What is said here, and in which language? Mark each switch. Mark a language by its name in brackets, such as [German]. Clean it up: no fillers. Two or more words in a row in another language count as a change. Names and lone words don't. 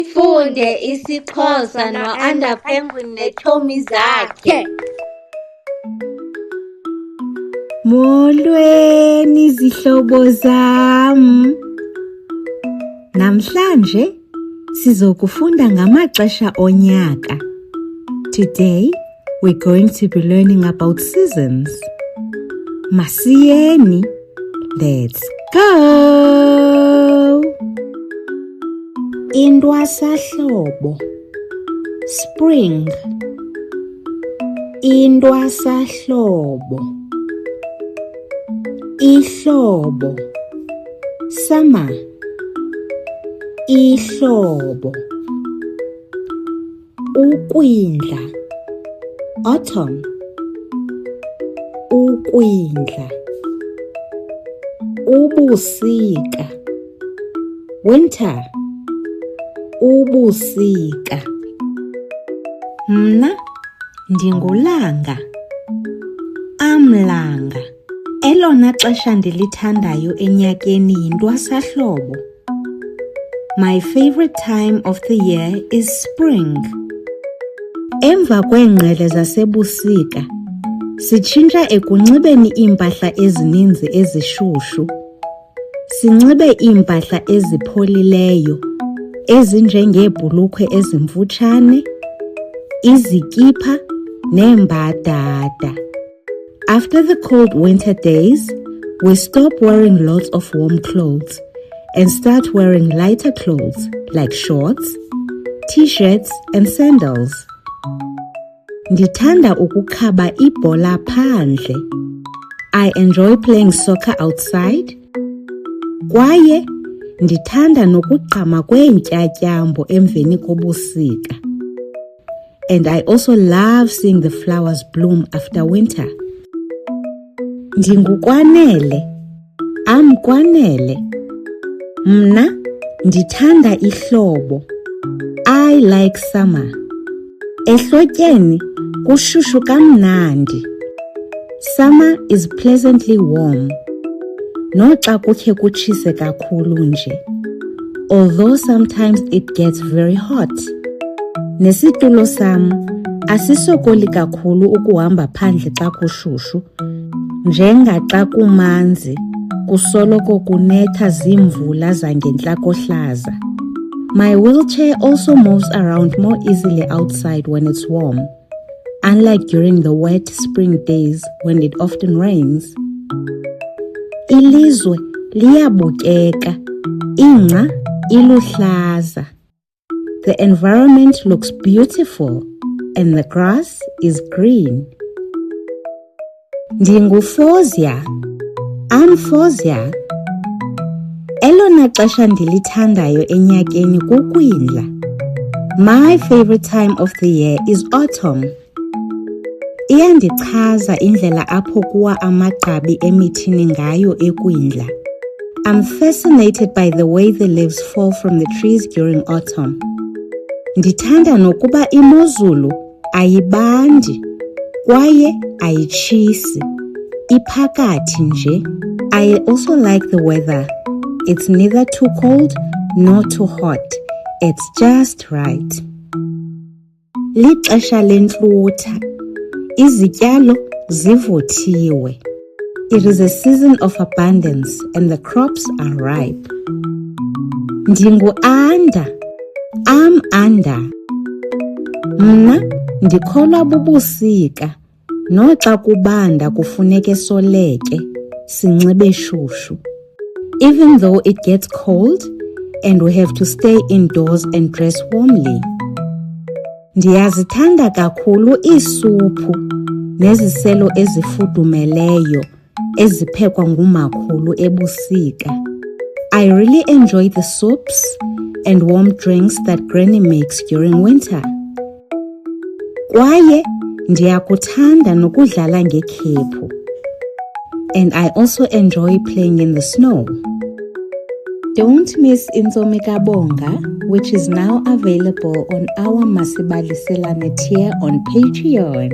[Xhosa] Funde isiXhosa no-Under Penguin neetshomi zakhe. Molweni zihlobo zam. Namhlanje sizokufunda ngamaxesha onyaka. [English] Today we're going to be learning about seasons. Masiyeni. Let's go. [Xhosa] Intwasahlobo, spring. Intwasahlobo, ihlobo, summer. Ihlobo, ukwindla, autumn. Ukwindla, ubusika, winter. Ubusika. Mna ndingulanga, amlanga. Elona xesha ndilithandayo enyakeni yintwasahlobo. [English] My favorite time of the year is spring. [Xhosa] Emva kweengqele zasebusika, sitshintsha ekunxibeni iimpahla ezininzi ezishushu. Sinxibe iimpahla ezipholileyo, ezinjengeebhulukhwe ezimfutshane, izikipa neembadada. [English] After the cold winter days, we stop wearing lots of warm clothes and start wearing lighter clothes like shorts, t-shirts and sandals. [Xhosa] Ndithanda ukukhaba ibhola phandle. [English] I enjoy playing soccer outside. [Xhosa] Kwaye ndithanda nokugqama kweentyatyambo emveni kobusika. [English] And I also love seeing the flowers bloom after winter. [Xhosa] NdinguKwanele, amKwanele. Mna ndithanda ihlobo. [English] I like summer. [Xhosa] Ehlotyeni kushushu kamnandi. [English] Summer is pleasantly warm. [Xhosa] Noxa kukhe kutshise kakhulu nje. [English] Although sometimes it gets very hot. [Xhosa] Nesitulo sam asisokoli kakhulu ukuhamba phandle xa kushushu. Njengaxa kumanzi, kusoloko kunetha ziimvula zangentlakohlaza. [English] My wheelchair also moves around more easily outside when it's warm, unlike during the wet spring days when it often rains. [Xhosa] Ilizwe liyabukeka, ingca iluhlaza. [English] The environment looks beautiful and the grass is green. [Xhosa] NdinguFozia, amFozia. Elona xesha ndilithandayo enyakeni kukwindla. [English] My favorite time of the year is autumn. [Xhosa] Iyandichaza indlela apho kuwa amagqabi emithini ngayo ekwindla. I'm fascinated by the way the leaves fall from the trees during autumn. Ndithanda nokuba imozulu ayibandi kwaye ayitshisi, iphakathi nje. [English] I also like the weather. It's neither too cold nor too hot. It's just right. [Xhosa] Lixesha lentlutha. Izityalo zivuthiwe. [English] It is a season of abundance and the crops are ripe. [Xhosa] NdinguAnda, amAnda. Mna ndikholwa bubusika. Noxa kubanda kufuneke soleke, sinxibe shushu. [English] Even though it gets cold and we have to stay indoors and dress warmly. [Xhosa] Ndiyazithanda kakhulu iisuphu neziselo ezifudumeleyo eziphekwa ngumakhulu ebusika. [English] I really enjoy the soups and warm drinks that Granny makes during winter. [Xhosa] Kwaye ndiyakuthanda nokudlala ngekhephu. [English] And I also enjoy playing in the snow. Don't miss Intsomi Kabonga, which is now available on our Masibaliselane tier on Patreon.